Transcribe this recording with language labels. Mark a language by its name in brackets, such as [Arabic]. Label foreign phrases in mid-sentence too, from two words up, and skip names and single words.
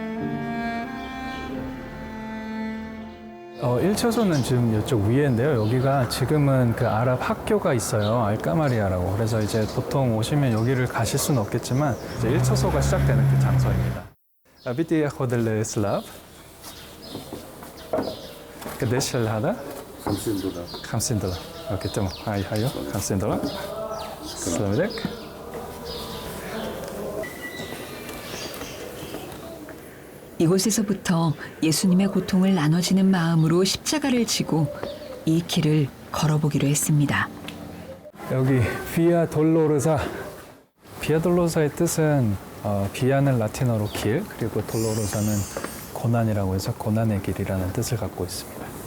[Korean] 1초소는 지금 이쪽 위에인데요. 여기가 지금은 그 아랍 학교가 있어요. 알까마리아라고. 그래서 이제 보통 오시면 여기를 가실 수는 없겠지만 이제 1초소가 시작되는 그 장소입니다. 비티 야호델 슬랍. [Arabic] قديش هذا؟ 50 دولار. $50. اوكي تمام. هاي هايو $50. السلام عليك. [Korean] 이곳에서부터 예수님의 고통을 나눠지는 마음으로 십자가를 지고 이 길을 걸어보기로 했습니다. 여기 비아 돌로르사. 비아 돌로르사의 뜻은 비아는 라틴어로 길, 그리고 돌로르사는 고난이라고 해서 고난의 길이라는 뜻을 갖고 있습니다.